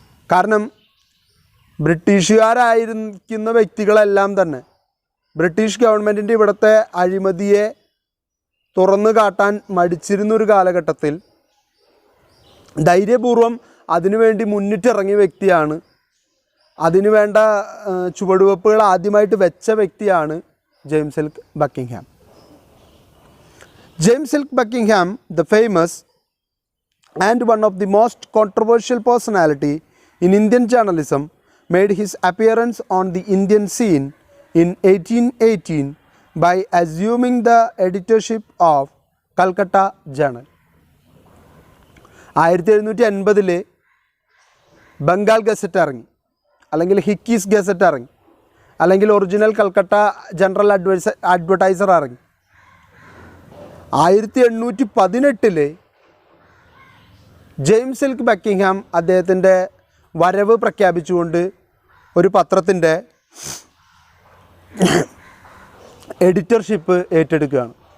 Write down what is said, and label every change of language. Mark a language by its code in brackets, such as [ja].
[ml] കാരണം ബ്രിട്ടീഷുകാരായിരിക്കുന്ന വ്യക്തികളെല്ലാം തന്നെ ബ്രിട്ടീഷ് ഗവൺമെൻറ്റിൻ്റെ ഇവിടുത്തെ അഴിമതിയെ തുറന്നു കാട്ടാൻ മടിച്ചിരുന്നൊരു കാലഘട്ടത്തിൽ ധൈര്യപൂർവ്വം അതിനുവേണ്ടി മുന്നിട്ടിറങ്ങിയ വ്യക്തിയാണ്. അതിനുവേണ്ട ചുവടുവെപ്പുകൾ ആദ്യമായിട്ട് വെച്ച വ്യക്തിയാണ് James L Buckingham. [en] James L Buckingham, the famous and one of the most controversial personality in Indian journalism, made his appearance on the Indian scene in 1818 by assuming the editorship of Calcutta Journal. [ml] 1780 Bengal gazette ഇറങ്ങി, അല്ലെങ്കിൽ ഹിക്കീസ് gazette ഇറങ്ങി, അല്ലെങ്കിൽ original Calcutta general advertiser ഇറങ്ങി. 1818 James L Buckingham അദ്ദേഹത്തിൻ്റെ വരവ് പ്രഖ്യാപിച്ചുകൊണ്ട് ഒരു പത്രത്തിൻ്റെ എഡിറ്റർഷിപ്പ് ഏറ്റെടുക്കുകയാണ്.